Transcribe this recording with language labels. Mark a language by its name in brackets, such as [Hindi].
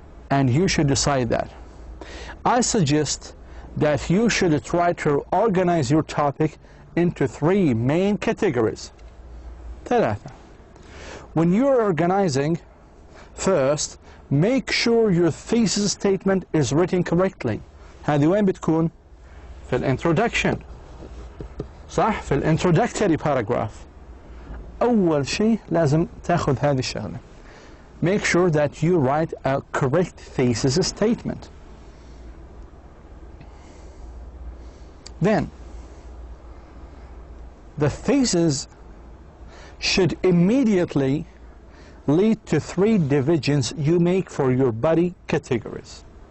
[English] And you should decide that. I suggest that you should try to organize your topic into 3 main categories. [Arabic] ثلاثة. [English] When you're organizing, first, make sure your thesis statement is written correctly. [Arabic] هذه وين بتكون؟ في الانترودكشن. صح؟ في الانترودكتوري paragraph. أول شيء لازم تاخذ هذه الشغلة. [English] Make sure that you write a correct thesis statement. Then, the thesis should immediately lead to 3 divisions you make for your body categories.